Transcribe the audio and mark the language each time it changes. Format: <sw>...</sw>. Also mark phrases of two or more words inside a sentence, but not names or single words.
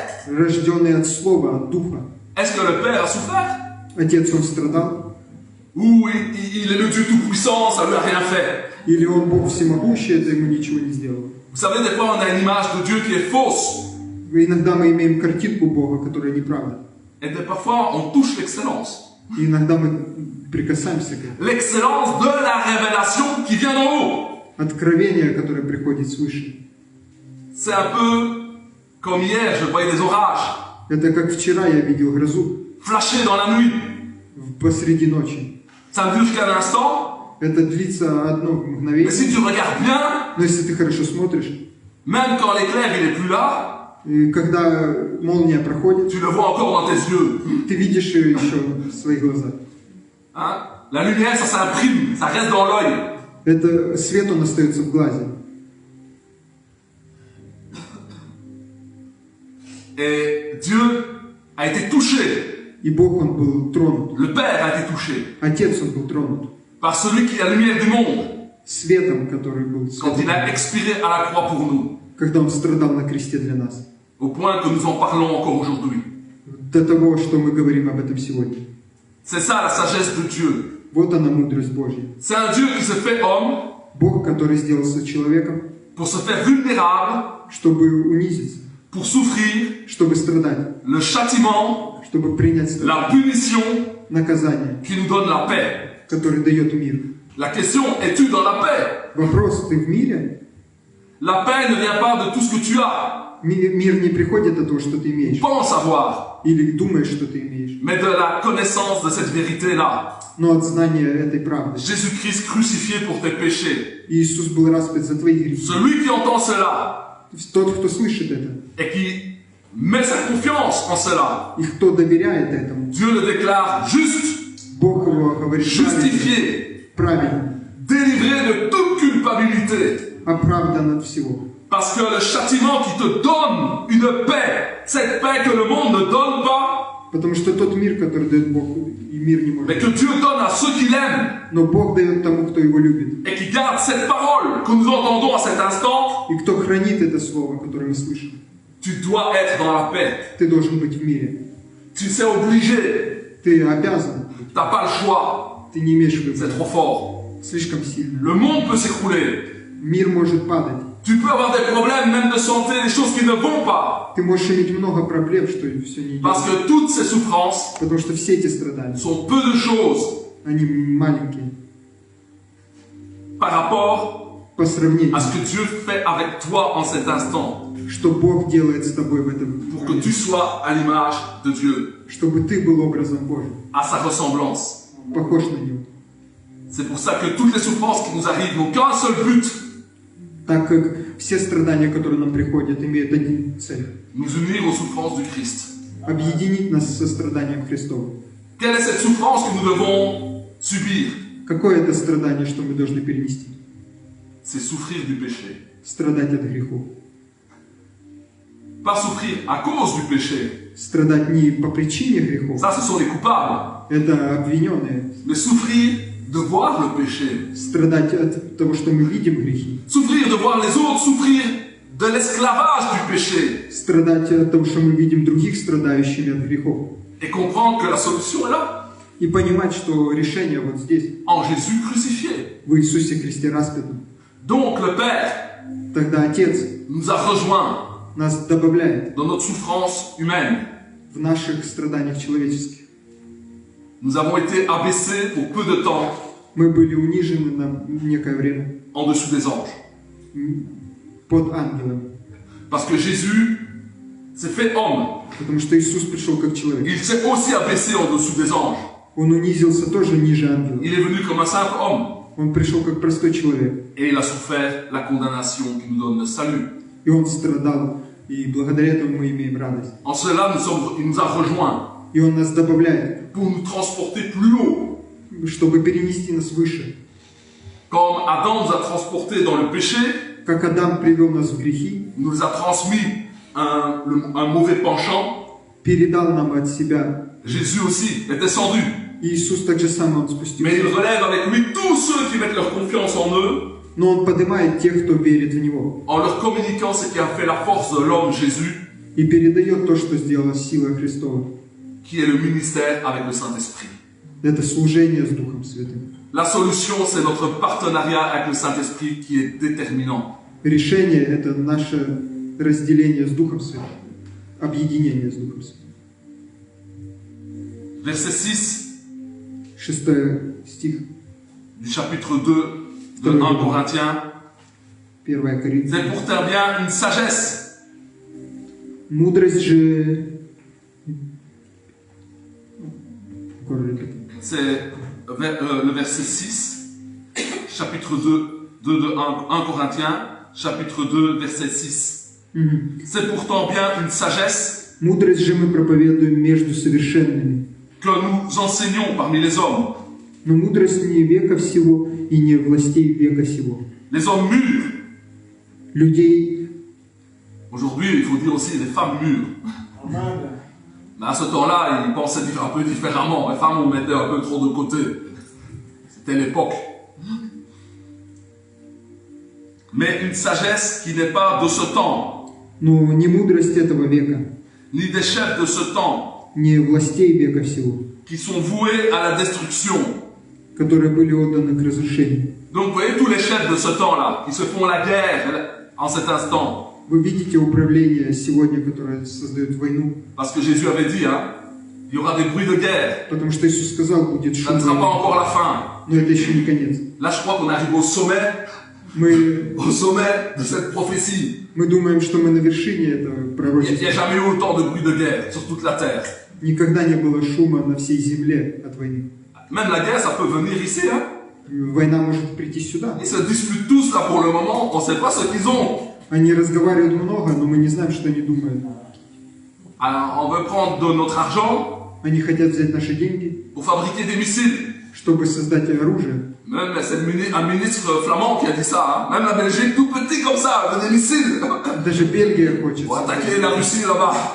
<ru>Рожденный от Слова, от Духа.</ru> <fr>Est-ce que le Père a souffert?</fr> <ru>Отец он страдал?</ru> <fr>Ou il est le Dieu tout-puissant, ça lui a rien fait?</fr> <ru>Или Он Бог всемогущий, это ему ничего не сделало?</ru> <fr>Vous savez, des fois on a une image de Dieu qui est fausse.</fr> <ru>Иногда мы имеем картинку Бога, которая неправда.</ru> <fr>Et parfois on touche l'excellence.</fr> <ru>И иногда мы прикасаемся к этому.</ru> <fr>L'excellence de la révélation qui vient d'en haut.</fr> <ru>Откровение, которое приходит свыше.</ru> <fr>C'est un peu Comme hier, je voyais des orages</fr> <ru>Это как вчера я видел грозу</ru> <fr>flasher dans la nuit.</fr> <ru>посреди ночи.</ru> <fr>Ça ne dure qu'un instant,</fr> <ru>Это длится одно</ru> <fr>mais</fr> <ru>мгновение.</ru> <fr>si tu regardes bien,</fr> <ru>Но если ты хорошо смотришь,</ru> <fr>même quand l'éclair il est plus là,</fr> <ru>и когда молния проходит,</ru> <fr>tu le vois encore dans tes yeux.</fr> <ru>ты видишь ее еще в своих глазах.</ru> <fr>Hein? La lumière, ça s'imprime, ça reste dans l'œil.</fr> <ru>Это свет, он остается в глазе.</ru> <fr>Et Dieu a été touché,</fr> <ru>И Бог, он был тронут.</ru> <fr>le Père a été touché</fr> <ru>Отец, он был тронут.</ru> <fr>par celui qui est la lumière du monde,</fr> <ru>Светом, который был</ru> <fr>quand il a</fr> <ru>светом,</ru> <fr>expiré à la croix pour nous,</fr> <ru>когда он страдал на кресте для нас.</ru> <fr>au point que nous en parlons encore aujourd'hui.</fr> <ru>До того, что мы говорим об этом сегодня.</ru> <fr>C'est ça la sagesse de Dieu.</fr> <ru>Вот она мудрость Божья.</ru> <fr>C'est un Dieu qui se fait homme</fr> <ru>Бог, который сделался человеком,</ru> <fr>pour se faire vulnérable,</fr> <ru>чтобы унизиться,</ru> <fr>pour souffrir</fr> <ru>чтобы страдать,</ru> <fr>le châtiment,</fr> <ru>чтобы принять</ru> <fr>la punition</fr> <ru>наказание,</ru> <fr>qui nous donne la paix.</fr> <ru>которое дает мир.</ru> <fr>La question, es-tu dans la paix?</fr> <ru>Вопрос, ты в мире?</ru> <fr>La paix ne vient pas de tout ce que tu as,</fr> <ru>Мир не приходит от того, что ты имеешь,</ru> <fr>pense avoir,</fr> <ru>или думаешь, что ты имеешь,</ru> <fr>mais de la connaissance de cette vérité-là.</fr> <ru>но от знания этой правды.</ru> <fr>Jésus-Christ crucifié pour tes péchés.</fr> <ru>Иисус был распят за твои грехи.</ru> <fr>Celui qui entend cela</fr> <ru>Тот, кто слышит это,</ru> <fr>et qui met sa confiance en cela,</fr> <ru>и кто доверяет этому,</ru> <fr>Dieu le déclare juste,</fr> <ru>Бог его говорит</ru> <fr>justifié,</fr> <ru>правильно,</ru> <fr>délivré de toute culpabilité.</fr> <ru>оправдан от всего.</ru> <fr>Parce que le châtiment qui te donne une paix, cette paix que le monde ne donne pas,</fr> <ru>Потому что тот мир, который дает Бог, и мир не</ru> <fr>mais</fr> <ru>может.</ru> <fr>que Dieu donne à ceux qu'il aime</fr> <ru>Но Бог дает тому, кто его любит.</ru> <fr>et qui garde cette parole que nous entendons à cet instant,</fr> <ru>И кто хранит это слово, которое мы слышим.</ru> <fr>tu dois être dans la paix.</fr> <ru>Ты должен быть в мире.</ru> <fr>Tu sais obligé,</fr> <ru>Ты обязан.</ru> <fr>tu n'as pas le choix,</fr> <ru>Ты не имеешь</ru> <fr>c'est</fr> <ru>выбора.</ru> <fr>trop fort.</fr> <ru>Слишком сильно.</ru> <fr>Le monde peut s'écrouler.</fr> <ru>Мир может падать.</ru> <fr>Tu peux avoir des problèmes même de santé, des choses qui ne vont pas.</fr> <ru>Ты можешь иметь много проблем, что все не идет.</ru> <fr>Parce que toutes ces souffrances</fr> <ru>Потому что все эти страдания,</ru> <fr>sont peu de choses</fr> <ru>они маленькие</ru> <fr>par rapport</fr> <ru>по сравнению,</ru> <fr>à ce que Dieu fait avec toi en cet instant,</fr> <ru>что Бог делает с тобой в этом</ru> <fr>pour que</fr> <ru>моменте.</ru> <fr>tu sois à l'image de Dieu,</fr> <ru>Чтобы ты был образом Божьим,</ru> <fr>à sa ressemblance.</fr> <ru>похож на Него.</ru> <fr>C'est pour ça que toutes les souffrances qui nous arrivent n'ont qu'un seul but,</fr> <ru>Так как все страдания, которые нам приходят, имеют один цель.</ru> <fr>nous unir aux souffrances du Christ.</fr> <ru>Объединить нас со страданием Христовым.</ru> <fr>Quelle est cette souffrance que nous devons subir?</fr> <ru>Какое это страдание, что мы должны перенести?</ru> <fr>C'est souffrir du péché.</fr> <ru>Страдать от грехов.</ru> <fr>Pas souffrir à cause du péché.</fr> <ru>Страдать не по причине грехов.</ru> <fr>Ça, ce sont les coupables.</fr> <ru>Это обвиненные.</ru> <fr>Mais souffrir de voir le péché.</fr> <ru>Страдать от того, что мы видим грехи.</ru> <fr>Souffrir de voir les autres souffrir de l'esclavage du péché.</fr> <ru>Страдать от того, что мы видим других страдающими от грехов.</ru> <fr>Et comprendre que la solution est là,</fr> <ru>И понимать, что решение вот здесь,</ru> <fr>en Jésus crucifié.</fr> <ru>в Иисусе Христе распятом.</ru> <fr>Donc le Père</fr> <ru>Тогда Отец</ru> <fr>nous a rejoints</fr> <ru>нас добавляет</ru> <fr>dans notre souffrance humaine.</fr> <ru>в наших страданиях человеческих.</ru> <fr>Nous avons été abaissés pour peu de temps</fr> <ru>Мы были унижены на некое время</ru> <fr>en dessous des anges.</fr> <ru>под ангелом.</ru> <fr>Parce que Jésus s'est fait homme.</fr> <ru>Потому что Иисус пришел как человек.</ru> <fr>Il s'est aussi abaissé en dessous des anges.</fr> <ru>Он унизился тоже ниже ангела.</ru> <fr>Il est venu comme un simple homme.</fr> <ru>Он пришел как простой человек.</ru> <fr>Et il a souffert la condamnation qui nous donne le salut.</fr> <ru>И он страдал. И благодаря этому мы имеем радость.</ru> <fr>En cela, il nous a rejoints</fr> <ru>И он нас добавляет,</ru> <fr>pour nous transporter plus haut.</fr> <ru>чтобы перенести нас выше.</ru> <fr>Comme Adam nous a transportés dans le péché,</fr> <ru>Как Адам привел нас в грехи,</ru> <fr>il nous a transmis un mauvais penchant.</fr> <ru>передал нам от себя.</ru> <fr>Jésus aussi est descendu.</fr> <ru>И Иисус так же самое, Он</ru> <fr>Mais</fr> <ru>спустился.</ru> <fr>il relève avec lui tous ceux qui mettent leur confiance en eux,</fr> <ru>Но Он поднимает тех, кто верит в Него.</ru> <fr>en leur communiquant ce qui a fait la force de l'homme Jésus,</fr> <ru>И передает то, что сделала сила Христова.</ru> <fr>qui est le ministère avec le Saint-Esprit.</fr> <ru>Это служение с Духом Святым.</ru> <fr>La solution, c'est notre partenariat avec le Saint-Esprit qui est déterminant.</fr> <ru>Решение – это наше разделение с Духом Святым. Объединение с Духом Святым.</ru> <fr>Verset 6</fr> <ru>6 стих,</ru> <fr>du chapitre 2 de 1 Corinthiens.</fr> <ru>1 Коринфянам.</ru> <fr>C'est pour ta bien une sagesse</fr> <ru>Мудрость же...</ru> <fr>C'est le verset 6, chapitre 2 de 1 Corinthiens, chapitre 2, verset 6. C'est pourtant bien une sagesse</fr> <ru>Мудрость же мы проповедуем между совершенными.</ru> <fr>que nous enseignons parmi les hommes.</fr> <ru>Но мудрость не века всего и не властей века сего.</ru> <fr>Les hommes mûrs.</fr> <ru>Людей,</ru> <fr>Aujourd'hui, il faut dire aussi les femmes mûres. Mais à ce temps-là, ils pensaient un peu différemment. Les femmes, on mettait un peu trop de côté. C'était l'époque. Mais une sagesse qui n'est pas de ce temps,</fr> <ru>но не мудрость этого века,</ru> <fr>ni des chefs de ce temps,</fr> <ru>не властей века всего,</ru> <fr>qui sont voués à la destruction.</fr> <ru>которые были отданы к разрушению.</ru> <fr>Donc, vous voyez tous les chefs de ce temps-là, qui se font la guerre en cet instant.</fr> <ru>Вы видите управление сегодня, которое создает войну,</ru> <fr>Parce que Jésus avait dit, hein, il y aura des bruits de guerre.</fr> <ru>потому что Иисус сказал, будет</ru> <fr>Ça</fr> <ru>шум</ru> <fr>ne sera pas</fr> <ru>войны,</ru> <fr>encore la fin.</fr> <ru>но это еще не конец.</ru> <fr>Là, je crois qu'on arrive au sommet de cette prophétie.</fr> <ru>Мы думаем, что мы на вершине этого</ru> <fr>Il n'y</fr> <ru>пророчества.</ru> <fr>a jamais eu autant de bruits de guerre sur toute la terre.</fr> <ru>Никогда не было шума на всей земле от войны.</ru> <fr>Même la guerre, ça peut venir ici. Hein.</fr> <ru>Война может прийти сюда.</ru> <fr>Ils se disputent tous là pour le moment, on ne sait pas ce qu'ils ont.</fr> <ru>Они разговаривают много, но мы не знаем, что они думают.</ru> <fr>Alors, on veut prendre de notre argent</fr> <ru>Они хотят взять наши деньги,</ru> <fr>pour fabriquer des missiles.</fr> <ru>чтобы создать оружие.</ru> <fr>Même c'est un ministre flamand qui a dit ça. Hein. Même la Belgique, tout petit comme ça, des missiles.</fr> <ru>Даже Бельгия хочет,</ru> <fr>Pour attaquer la Russie là-bas.</fr>